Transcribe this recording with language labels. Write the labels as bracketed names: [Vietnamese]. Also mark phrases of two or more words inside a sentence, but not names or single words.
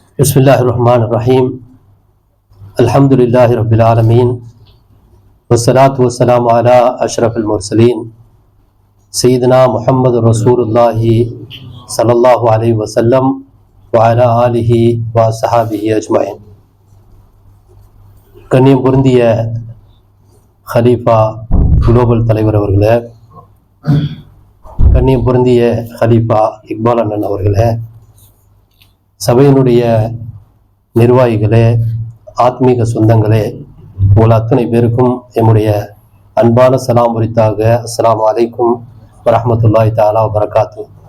[Arabic] بسم الله الرحمن الرحيم الحمد لله رب العالمين والصلاة والسلام على أشرف المرسلين سيدنا محمد رسول الله صلى الله عليه وسلم وعلى آله وأصحابه أجمعين. [Tamil] கண்ணியம் பொருந்திய ஹலீஃபா குளோபல் தலைவர் அவர்களே, கண்ணியம் பொருந்திய ஹலீஃபா இக்பால் அண்ணன் அவர்களே, சபையினுடைய நிர்வாகிகளே, ஆத்மீக சொந்தங்களே, உங்கள் அத்தனை பேருக்கும் என்னுடைய அன்பான சலாம் உரித்தாக [Arabic] السلام عليكم ورحمة الله تعالى وبركاته.